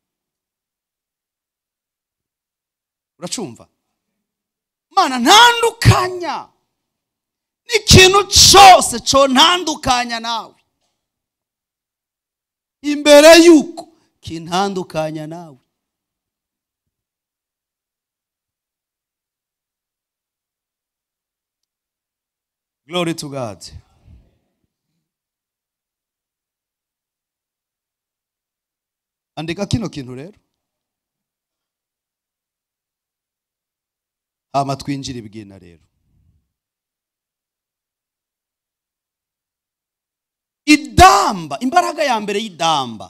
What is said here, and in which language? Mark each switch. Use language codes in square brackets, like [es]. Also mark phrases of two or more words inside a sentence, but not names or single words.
[rn] Uracumva? Mana ntandukanya n'ikintu cyose cyo ntandukanya nawe imbere yuko kintandukanya nawe. [en] Glory to God. [rn] andika kino kintu rero hama twinjira ibigina rero. Idamba, imbaraga ya mbere y'idamba.